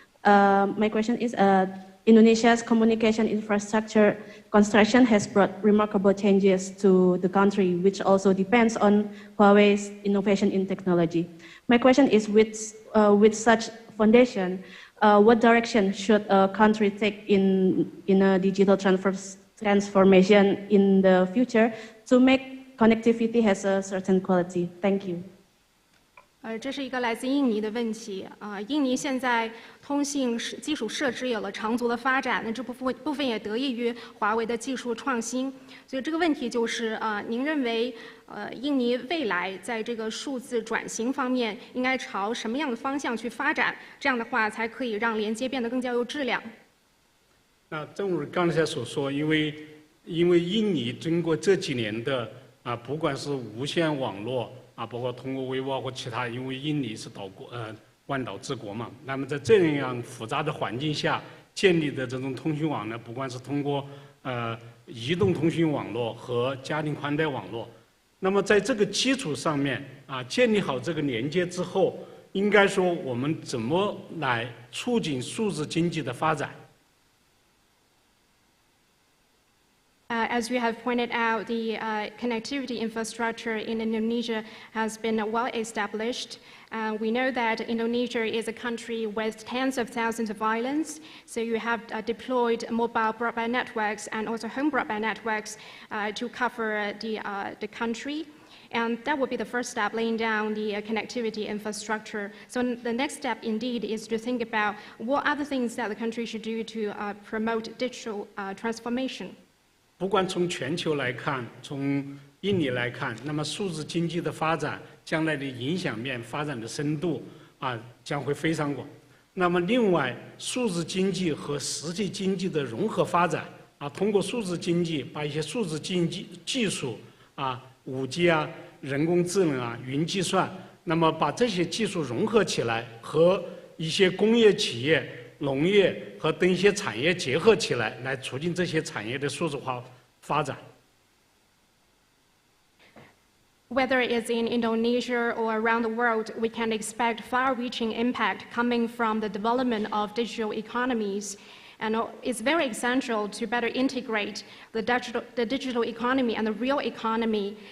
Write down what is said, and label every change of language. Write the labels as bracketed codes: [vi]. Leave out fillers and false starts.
[en] My question is, Indonesia's communication infrastructure construction has brought remarkable changes to the country, which also depends on Huawei's innovation in technology. My question is, with such foundation, what direction should a country take in a digital transformation in the future to make connectivity has a certain quality? Thank you. [zh] 这是一个来自印尼的问题。印尼现在通信基础设施有了长足的发展，那这部分也得益于华为的技术创新。所以这个问题就是，您认为，印尼未来在这个数字转型方面应该朝什么样的方向去发展？这样的话才可以让连接变得更加有质量。那正如刚才所说，因为印尼经过这几年的不管是无线网络。包括通过微波或其他，因为印尼是万岛之国嘛，那么在这样复杂的环境下建立的这种通讯网呢，不管是通过移动通讯网络和家庭宽带网络，那么在这个基础上面建立好这个连接之后，应该说我们怎么来促进数字经济的发展？ [en] As we have pointed out, the connectivity infrastructure in Indonesia has been well established. We know that Indonesia is a country with tens of thousands of islands, so you have deployed mobile broadband networks and also home broadband networks to cover the country. And that would be the first step, laying down the connectivity infrastructure. So the next step, indeed, is to think about what other things that the country should do to promote digital transformation. [zh] 不管从全球来看，从印尼来看，那么数字经济的发展，将来的影响面、发展的深度将会非常广。那么另外，数字经济和实际经济的融合发展通过数字经济把一些数字经济技术5G 人工智能云计算，那么把这些技术融合起来，和一些工业企业、农业和等一些产业结合起来，来促进这些产业的数字化发展。 [en] Whether it's in Indonesia or around the world, we can expect far-reaching impact coming from the development of digital economies. And it's very essential to better integrate the digital economy and the real economy.